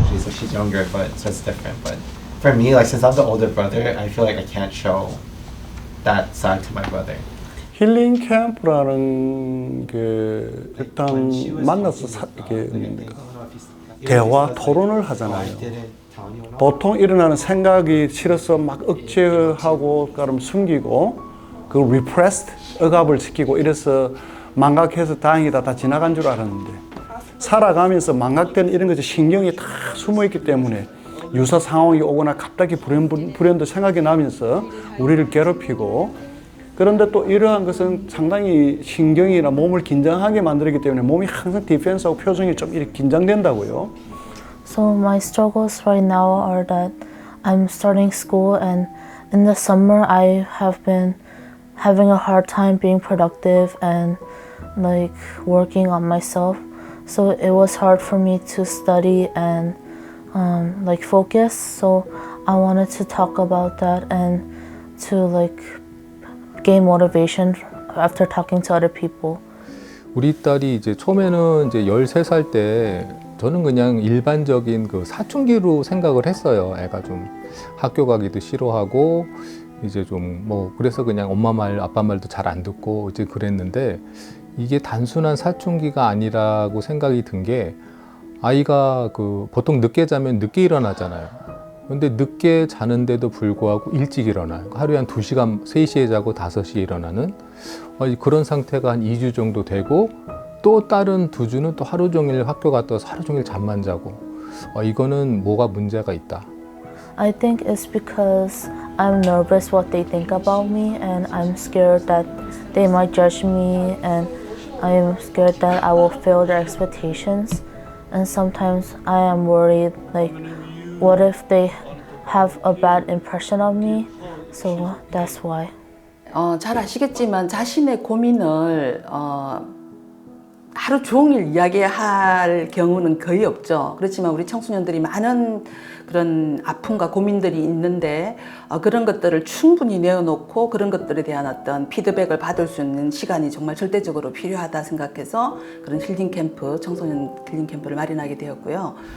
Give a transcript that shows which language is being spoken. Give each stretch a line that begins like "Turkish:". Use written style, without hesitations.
English: She's younger, but so it's different. But for me, like since I'm the older brother, I feel like I can't show that side to my brother.
Korean: 힐링 캠프라는 게 일단 만나서 이렇게 대화 토론을 하잖아요. 보통 일어나는 생각이 싫어서 막 억제하고 그럼 숨기고 그 repressed 억압을 시키고 이래서 망각해서 다행이다 다 지나간 줄 알았는데 살아가면서 망각된 이런 것이 신경이 다 숨어 있기 때문에 유사 상황이 오거나 갑자기 불현듯 생각이 나면서 우리를 괴롭히고 그런데 또 이러한 것은 상당히 신경이나 몸을 긴장하게 만들기 때문에 몸이 항상 디펜스하고 표정이 좀 이렇게 긴장된다고요.
English: So my struggles right now are that I'm starting school, and in the summer I have been having a hard time being productive and like working on myself. So it was hard for me to study and like focus. So I wanted to talk about that and to like gain motivation after talking to other people.
Korean: 우리 딸이 이제 처음에는 이제 13살 때 저는 그냥 일반적인 그 사춘기로 생각을 했어요. 애가 좀 학교 가기도 싫어하고 이제 좀 뭐 그래서 그냥 엄마 말 아빠 말도 잘 안 듣고 이제 그랬는데 이게 단순한 사춘기가 아니라고 생각이 든 게 아이가 그 보통 늦게 자면 늦게 일어나잖아요. 근데 늦게 자는데도 불구하고 일찍 일어나요. 하루에 한 2시간, 3시에 자고 5시에 일어나는 그런 상태가 한 2주 정도 되고 또 다른 2주는 또 하루 종일 학교 갔다 와서 하루 종일 잠만 자고 이거는 뭐가 문제가 있다.
English: I think it's because I'm nervous what they think about me, and I'm scared that they might judge me, and I'm scared that I will fail their expectations. And sometimes I am worried, like, what if they have a bad impression of me? So that's why.
Korean: 잘 아시겠지만 자신의 고민을 하루 종일 이야기할 경우는 거의 없죠. 그렇지만 우리 청소년들이 많은 그런 아픔과 고민들이 있는데 그런 것들을 충분히 내어놓고 그런 것들에 대한 어떤 피드백을 받을 수 있는 시간이 정말 절대적으로 필요하다 생각해서 그런 힐링 캠프, 청소년 힐링 캠프를 마련하게 되었고요.